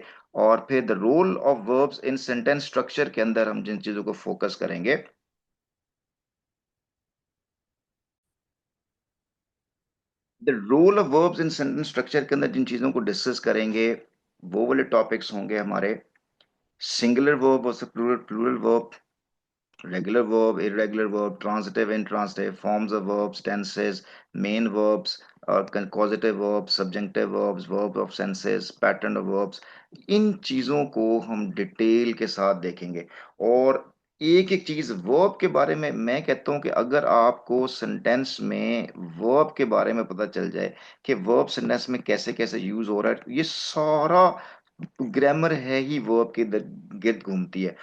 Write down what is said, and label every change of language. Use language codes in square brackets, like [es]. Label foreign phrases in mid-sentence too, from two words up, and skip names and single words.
[hi] और फिर [en] the role of verbs in sentence structure [hi] के अंदर हम जिन चीजों को फोकस करेंगे, [en] the role of verbs in sentence structure [hi] के अंदर जिन चीजों को डिस्कस करेंगे, वो वाले टॉपिक्स होंगे हमारे [en] singular verb [hi] और [en] plural plural verb, regular verb, irregular verb, transitive, intransitive, forms of verbs, tenses, main verbs, causative verbs, subjunctive verbs, verb of senses, pattern of verbs। [hi] इन चीजों को हम डिटेल के साथ देखेंगे। और एक एक चीज वर्ब के बारे में मैं कहता हूं कि अगर आपको सेंटेंस में वर्ब के बारे में पता चल जाए कि वर्ब सेंटेंस में कैसे कैसे यूज हो रहा है, तो ये सारा ग्रामर है ही वर्ब के गिर्द घूमती है।